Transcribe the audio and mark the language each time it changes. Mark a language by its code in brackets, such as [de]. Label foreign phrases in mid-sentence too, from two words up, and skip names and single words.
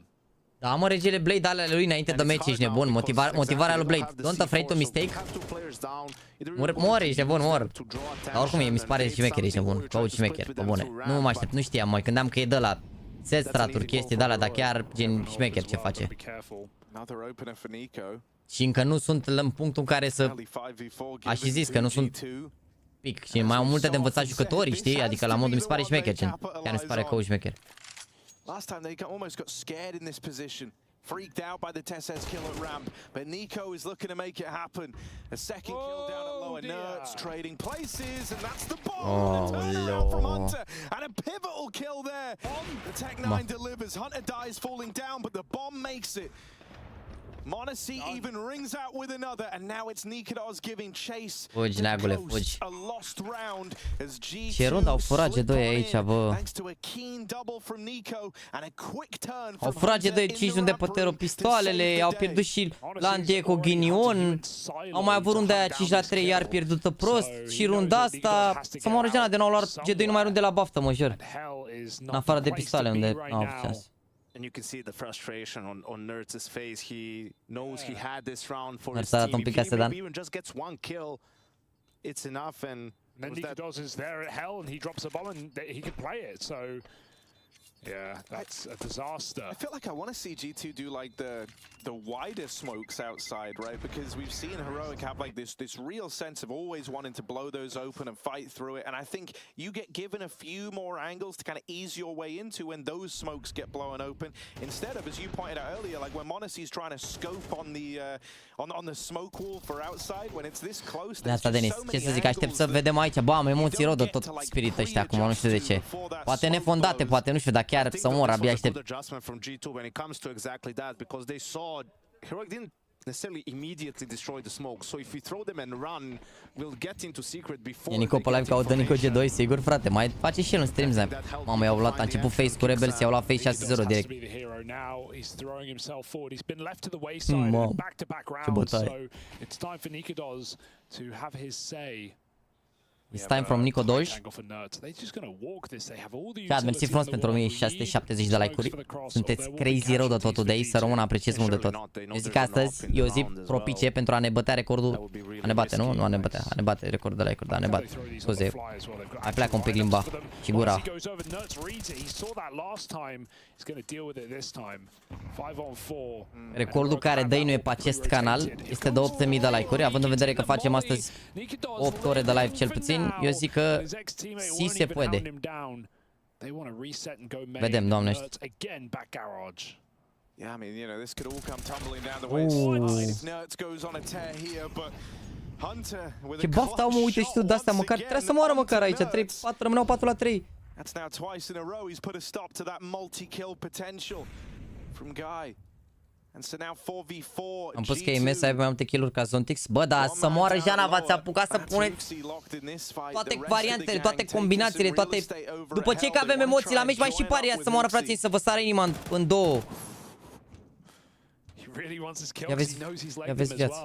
[ro] Da, mă, regele Blade, alea lui înainte de match, ești nebun. Motivarea lui Blade. [en] Don't afraid to mistake. [ro] Mor, ești nebun, mor. Dar oricum mi se pare șmecher, ești nebun. Coach șmecher, pe bune. Nu mă aștept, nu știam, mai gândeam că e de la set straturi, chestii de alea, dar chiar gen șmecher ce face. Și încă nu sunt în punctul în care să... Aș fi zis că nu sunt pic și mai au multe de învățat jucătorii, știi? Adică la modul mi se pare șmecher, chiar mi se pare coach șmecher. [en] Last time they almost got scared in this position. freaked out by the Tess's kill at ramp, but Nico is looking to make it happen. A second kill down at lower. Nerds trading places, and that's the bomb. The turnaround from Hunter, and a pivotal kill there. The Tech-9 delivers. Hunter dies falling down, but the bomb makes it. m0NESY even rings out with another, and now it's Nikodos giving chase. [ro] Fugi, neagule, fugi. [en] A lost round as G2 [ro] Ce rund au furat G2 aici, bă. [en] thanks to a keen double from Nico and a quick turn [ro] Au [en] from [ro] furat G2 5 runde pe tero pistoalele, au pierdut și la Antieco Ghinion. Au mai avut runda aia 5 la 3, iar pierdută prost. Și runda asta, să moară Jana de nou la G2 nu mai runde la baftă, mă jur. În afară de pistoale unde n-au avut chance. [en] And you can see the frustration on Nerds' face. He knows he had this round for his team. If he even just gets one kill, it's enough. And then Nikodos is there at hell, and he drops a bomb, and he can play it. So, yeah, that's a disaster. I feel like I want to see G2 do like the wider smokes outside, right? Because we've seen Heroic have like this real sense of always wanting to blow those open and fight through it. And I think you get given a few more angles to kind of ease your way into when those smokes get blown open, instead of, as you pointed out earlier, like when m0NESY's trying to scope on the smoke wall for outside, when it's this close. [ro] De asta, Denis, ce să zic, aștept să vedem aici. Bă, am emoții rău de tot spirit ăștia acum, nu știu de ce. Poate nefondate, poate, nu știu, dar chiar să mor, abia aștept. [en] Heroic didn't necessarily immediately destroy the smoke, so if we throw them and run, we'll get into secret before. [ro] E Nico pe live caută Nico G2, sigur, frate, mai face și el în stream snap. Mamă, i-au luat, a început face cu Rebels, i-au luat face 6-0 direct. Mamă, ce bătaie. [en] It's time from Nikodos. [ro] Chat, mersi frumos pentru 1670 de like-uri. Sunteți crazy rău de tot today, să rămână, apreciez mult de tot. Eu zic că astăzi e o zi propice pentru a ne bătea recordul. A ne bate, nu? Nu a ne bătea, a ne bate recordul de like-uri, dar a ne bate. Scuze, mai pleacă un pic limba și gura. Recordul care dăinuie pe acest canal este de 8000 de like-uri, având în vedere că facem astăzi 8 ore de live cel puțin. Eu zic că si se poate. Vedem, Doamne. [en] Yeah, I mean, you know, this could all come tumbling down the wayside if Nerds goes on a tear here, but Hunter with [ro] ce baftă au, mă, uite și tu de-astea, măcar trebuie să moară măcar aici, 3-4, rămâneau 4 la 3. [en] That's now twice in a row he's put a stop to that multi-kill potential from Guy. And so now 4v4. [ro] Am pus că IEM să aibă mai multe kill-uri ca Zontix. Bă, dar să moară Jana, v-ați apucat să puneți toate variantele, toate combinațiile, toate... După ce că avem emoții la meci, mai și pariați să moară, frații, să vă sară inima în două. Ia vezi viața.